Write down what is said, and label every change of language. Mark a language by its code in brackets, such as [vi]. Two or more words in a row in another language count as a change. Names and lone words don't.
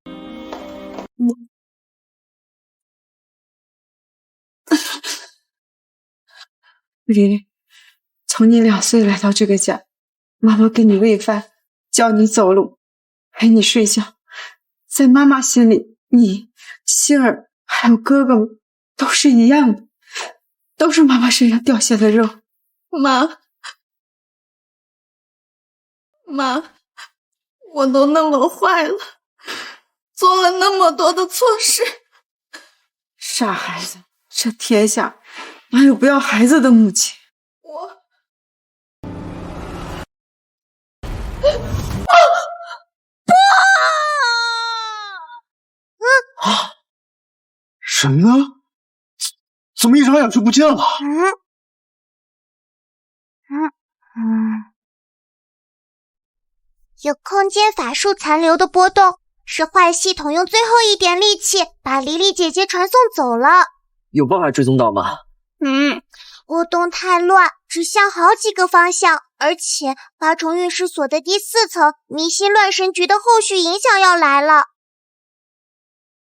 [zh] 麗麗，從你2歲來到這個家，媽媽給你餵飯，教你走路，陪你睡覺。在媽媽心裡，你、星兒還有哥哥們都是一樣的，都是媽媽身上掉下的肉。媽，我都那麼壞了，做了那麼多的錯事。傻孩子，這天下哪有不要孩子的母親？人呢？怎麼一眨眼就不見了？有空間法術殘留的波動，是壞系統用最後一點力氣把黎黎姐姐傳送走了。有辦法追蹤到嗎？波動太亂，指向好幾個方向，而且8重運勢鎖的第4層迷心亂神局的後續影響要來了。